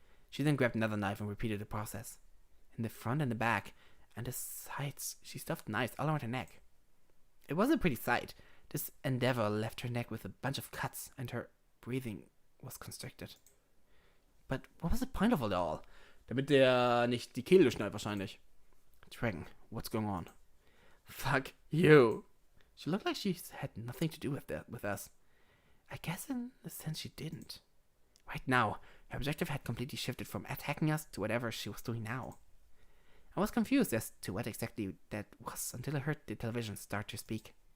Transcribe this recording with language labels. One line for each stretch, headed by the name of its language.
English: She then grabbed another knife and repeated the process. In the front and the back, and the sides, she stuffed knives all around her neck. It was a pretty sight. This endeavor left her neck with a bunch of cuts, and her breathing was constricted. But what was the point of it all?
German: Damit der nicht die Kehle durchschneidet wahrscheinlich.
English: Dragon, what's going on? Fuck you. She looked like she had nothing to do with us. I guess in a sense she didn't. Right now, her objective had completely shifted from attacking us to whatever she was doing now. I was confused as to what exactly that was until I heard the television start to speak.